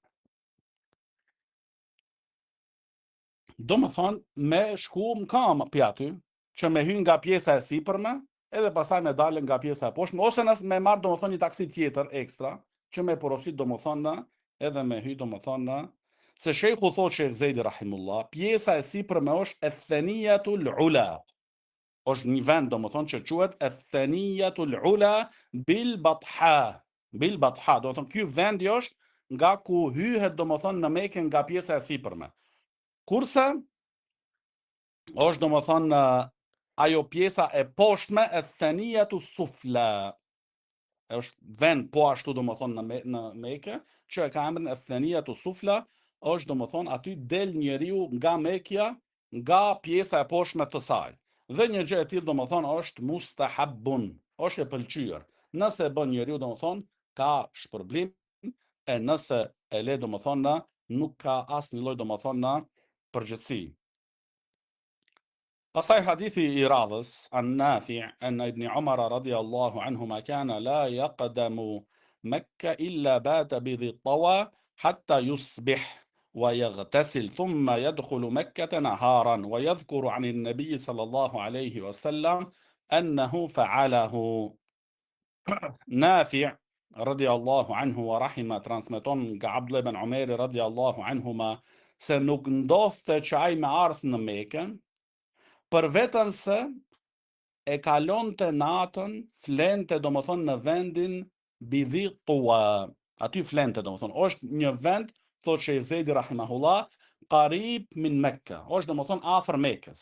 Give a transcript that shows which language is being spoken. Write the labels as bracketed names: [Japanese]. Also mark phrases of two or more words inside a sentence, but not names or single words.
[Albanian] Domethënë, me shku më kam pi aty, që me hyn nga pjesa e sipërme, edhe pastaj me dalën nga pjesa e poshtme, ose nëse me marr domethënë një taksi tjetër ekstra, që me porosit domethënë edhe me hy domethënë se shejhu thotë Sheikh Zejdi rahimullah, pjesa e sipërme është [Arabic] الثنية العليا. [Albanian] Është një vend domethënë që quhet [Arabic] الثنية العليا بالبطحاء. بالبطحاء, [Albanian] domethënë ky vendi është nga ku hyhet domethënë në Mekë nga pjesa e sipërme. Kurse është domethënë ajo pjesa e poshtme [Arabic] الثنية السفلى. [Albanian] Është vend po ashtu domethënë në Mekë, që e ka emrin [Arabic] الثنية السفلى, [Albanian] është domethënë aty del njeriu nga Mekja, nga pjesa e poshtme të saj. Dhe një gjë e tillë domethënë është mustahabun, është e pëlqyer. Nëse e bën njeriu domethënë ka shpërblim, e nëse e le domethënë nuk ka asnjë lloj domethënë përgjithësi. Pasaj hadithi i radhës, [Arabic] عن نافع أن ابن عمر رضي الله عنهما كان لا يقدم مكة إلا بات بذي طوى حتى يصبح ويغتسل ثم يدخل مكة نهارا ويذكر عن النبي صلى الله عليه وسلم أنه فعله. [Albanian] Nafi' [Arabic] رضي الله عنه ورحمه [Albanian] transmeton nga Abdullah ibn Umeri [Arabic] رضي الله عنهما [Albanian] se nuk ndodhte që ai me ardh në Mekë, për vetën se e kalonte natën, flente domethënë në vendin Bidhi Tuwa. Aty flente domethënë, është një vend, thotë Sheikh Zejdi rahimahullah, [Arabic] قريب من مكة, [Albanian] është domethënë afër Mekës.